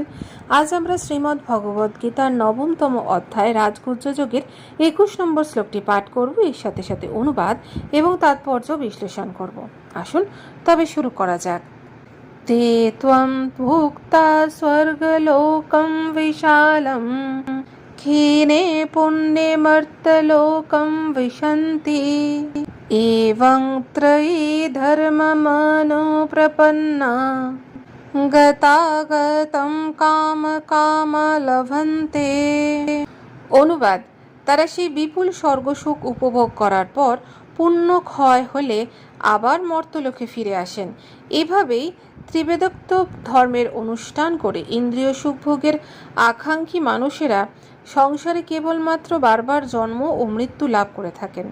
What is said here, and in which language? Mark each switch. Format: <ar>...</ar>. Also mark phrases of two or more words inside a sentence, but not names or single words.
<bn>আজ আমরা শ্রীমদ্ ভগবদ গীতার ৯তম অধ্যায় রাজগুজ্জ যোগের ২১ নম্বর শ্লোকটি পাঠ করব, এর সাথে সাথে অনুবাদ এবং তাৎপর্য বিশ্লেষণ করব। আসুন তবে শুরু করা যাক।</bn> <sa>তে ত্বম ভুক্তা স্বর্গলোকম বিশালম ক্ষীণে পুণ্যে মর্তলোকম বিশন্তি एवं त्रयी धर्ममनो प्रपन्ना गतागतं काम काम लभन्ते।</sa> <bn>অনুবাদ: তারা সেই বিপুল স্বর্গসুখ উপভোগ করার পর পুণ্য ক্ষয় হলে আবার মর্তলোকে ফিরে আসেন। এভাবেই ত্রিবেদোক্ত ধর্মের অনুষ্ঠান করে ইন্দ্রিয় সুখভোগের আকাঙ্ক্ষী মানুষেরা সংসারে কেবলমাত্র বারবার জন্ম ও মৃত্যু লাভ করে থাকেন।</bn>